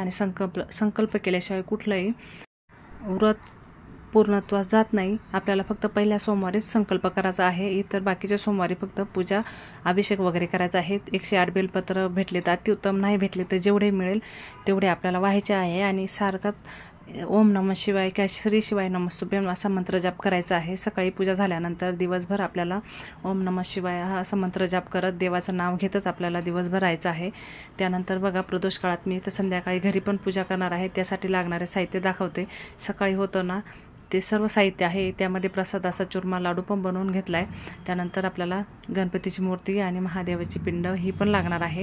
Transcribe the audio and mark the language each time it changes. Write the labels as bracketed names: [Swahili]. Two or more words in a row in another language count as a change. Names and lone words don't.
[Marathi] आणि संकल्प केल्याशिवाय कुठलंही व्रत पूर्णत्वास जात नाही. आपल्याला फक्त पहिल्या सोमवारीच संकल्प करायचा आहे. इतर बाकीच्या सोमवारी फक्त पूजा, अभिषेक वगैरे करायचा आहे. 108 बेलपत्र भेटले तर अतिउत्तम, नाही भेटले तर जेवढे मिळेल तेवढे आपल्याला व्हायचे आहे. आणि सारखाच [Sanskrit] ओम नमः शिवाय [Marathi] किंवा [Sanskrit] श्री शिवाय नमस्तुभ्यम [Marathi] असा मंत्र जाप करायचा आहे. सकाळी पूजा झाल्यानंतर दिवसभर आपल्याला [Sanskrit] ओम नमः शिवाय [Marathi] हा असा मंत्र जाप करत देवाचं नाव घेतच आपल्याला दिवसभर राहायचं आहे. त्यानंतर बघा प्रदोष काळात मी तर संध्याकाळी घरी पण पूजा करणार आहे. त्यासाठी लागणारे साहित्य दाखवते. सकाळी होतं ना ते सर्व साहित्य आहे. त्यामध्ये प्रसादाचा चुरमा लाडू पण बनवून घेतला आहे. त्यानंतर आपल्याला गणपतीची मूर्ती आणि महादेवाची पिंड ही पण लागणार आहे.